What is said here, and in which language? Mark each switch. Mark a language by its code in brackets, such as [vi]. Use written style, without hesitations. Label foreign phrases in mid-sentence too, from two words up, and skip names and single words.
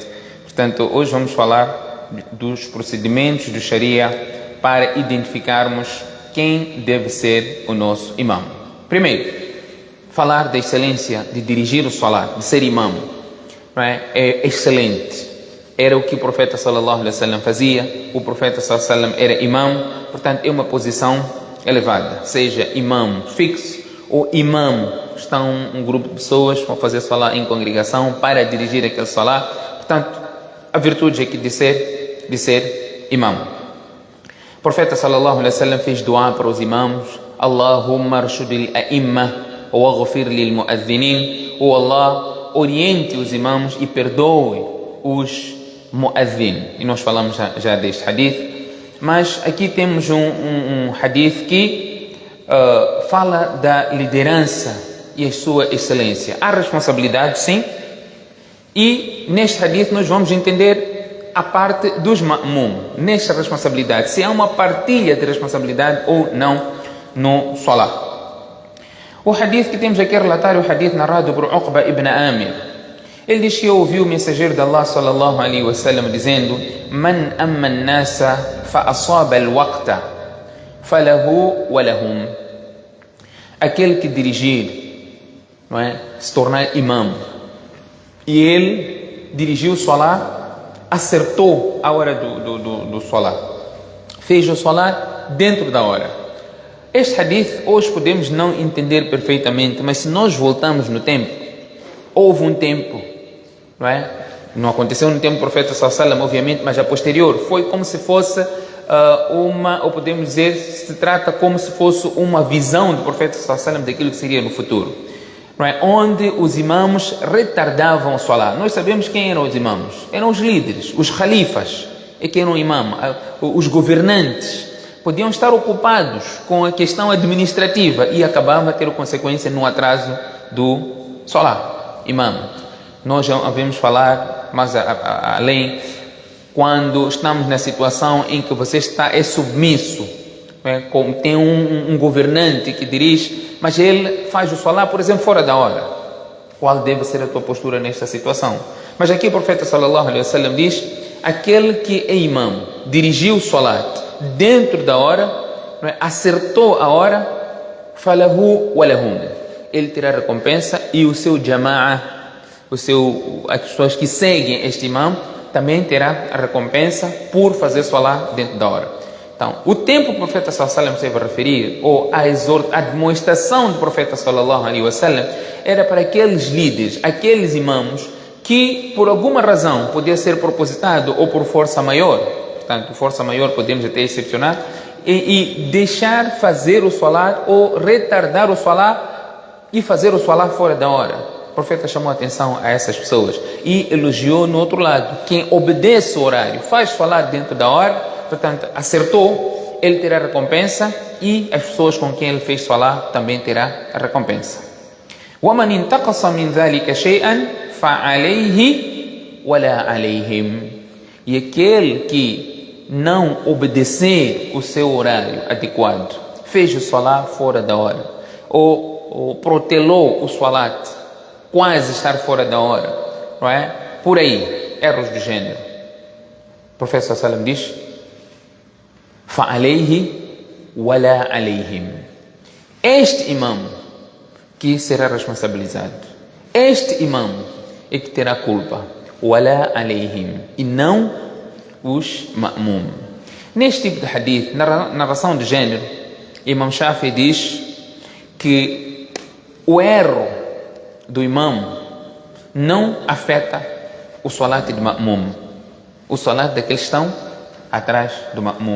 [pt] Portanto, hoje vamos falar dos procedimentos do Sharia para identificarmos quem deve ser o nosso imam. Primeiro, falar da excelência de dirigir o Salah, de ser imam, é excelente. Era o que o profeta [ar] صلى الله عليه وسلم [pt] fazia. O profeta [ar] صلى الله عليه وسلم [pt] era imam, portanto é uma posição elevada. Seja imam fixo ou imam, estão um grupo de pessoas para fazer salah em congregação para dirigir aquele salah. Portanto, a virtude aqui de ser imam. O profeta [ar] صلى الله عليه وسلم [pt] fez dua para os imãos: [ar] اللهم أرشد الأئمة واغفر للمؤذنين. [pt] O Allah oriente os imãos e perdoe os mu'adhin. E nós falamos já deste hadith, mas aqui temos um hadith que fala da liderança e a sua excelência. Há responsabilidade, sim, e neste hadith nós vamos entender a parte dos ma'mum, nesta responsabilidade, se há uma partilha de responsabilidade ou não no Salah. O hadith que temos aqui a relatar é o hadith narrado por Uqba ibn Amir. Ele diz que eu ouvi o mensageiro de Allah [ar] صلى الله عليه وسلم [pt] dizendo: [ar] من أم الناس فأصاب الوقت فله ولهم. [pt] Aquele que dirigir, não é, se tornar imam, e ele dirigiu o salah, acertou a hora do salah, fez o salah dentro da hora. Este hadith hoje podemos não entender perfeitamente, mas se nós voltamos no tempo, houve um tempo, não aconteceu no tempo do profeta [ar] صلى الله عليه وسلم, [pt] obviamente, mas a posterior foi como se fosse ou podemos dizer, se trata como se fosse uma visão do profeta [ar] صلى الله عليه وسلم [pt] daquilo que seria no futuro, onde os imãos retardavam o salah. Nós sabemos quem eram os imãos, eram os líderes, os khalifas, é que eram imãs, os governantes. Podiam estar ocupados com a questão administrativa e acabavam a ter consequência no atraso do salah, imam. Nós já ouvimos falar, mas além, quando estamos na situação em que você é submisso, como tem um governante que dirige, mas ele faz o salah, por exemplo, fora da hora. Qual deve ser a tua postura nesta situação? Mas aqui o profeta [ar] صلى الله عليه وسلم [pt] diz: aquele que é imam, dirigiu o salat dentro da hora, não é? Acertou a hora, [ar] فله ولهم, [pt] ele terá recompensa, e o seu jama'a, as pessoas que seguem este imam, também terá a recompensa por fazer salat dentro da hora. Então, o tempo que o profeta [ar] صلى الله عليه وسلم [pt] se vai referir, ou a demonstração do profeta [ar] صلى الله عليه وسلم, [pt] era para aqueles líderes, aqueles imãos que por alguma razão podia ser propositado ou por força maior, portanto, força maior podemos até excepcionar, e deixar fazer o salat ou retardar o salat e fazer o salat fora da hora. O profeta chamou a atenção a essas pessoas e elogiou no outro lado: quem obedece o horário, faz salat dentro da hora, portanto, acertou, ele terá recompensa, e as pessoas com quem ele fez salat também terá a recompensa. [ar] وَمَنْ انْتَقَصَ مِنْ ذَلِكَ شَيْئًا فَعَلَيْهِ وَلَا عَلَيْهِمْ. [pt] E aquele que não obedecer o seu horário adequado, fez o salat fora da hora, ou protelou o salat quase estar fora da hora, não é? Por aí, erros do gênero. O profeta [ar] صلى الله عليه وسلم [pt] diz: [ar] فَعَلَيْهِ وَلَا عَلَيْهِمْ. [pt] Este imam que será responsabilizado, este imam é que terá culpa, [ar] ولا عليهم, [pt] e não os ma'mum. Neste tipo de hadith, narração de gênero, Imam Shafi diz que o erro do imam não afeta o salat de ma'mum, o salat daqueles que estão atrás do ma'mum.